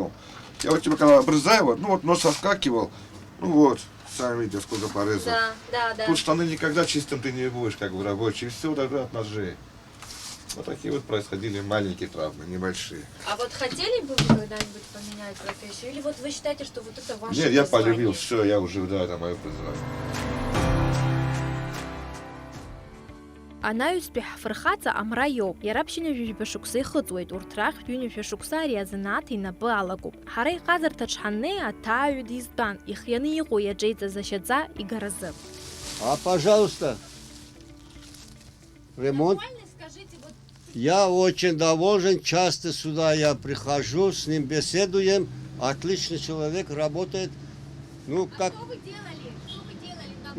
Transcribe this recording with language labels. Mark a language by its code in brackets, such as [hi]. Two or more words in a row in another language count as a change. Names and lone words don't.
[ru] Я вот типа когда обрезаю, вот, ну, вот нос соскакивал, ну, вот, Сами видите, сколько порезов. Да, да, да. Тут штаны никогда чистым ты не будешь, как бы рабочий. Все тогда от ножей. Вот такие вот происходили маленькие травмы, небольшие. А вот хотели бы вы когда-нибудь поменять профессию? Или вот вы считаете, что вот это ваше Нет, я призвание? полюбил, все, я уже, да, это мое призвание. [ab] Анаҩстәи ҳфырхаҵа амра иоуп. Иара ԥшьынҩажәижәба шықәса ихыҵуеит. Урҭ рахьтә ҩынҩажәа шықәса ари азанааҭ инапы алагоуп. Ҳара иҟазарҭаҿ ҳаннеи аҭааҩы дизтәан, ихианы иҟоу иаҿеиҵаз ашьаҵа игаразы. [ru] А, пожалуйста, ремонт. Я очень доволен, часто сюда я прихожу, с ним беседуем. Отличный человек, работает. Ну, как... Что вы делали? Что вы делали?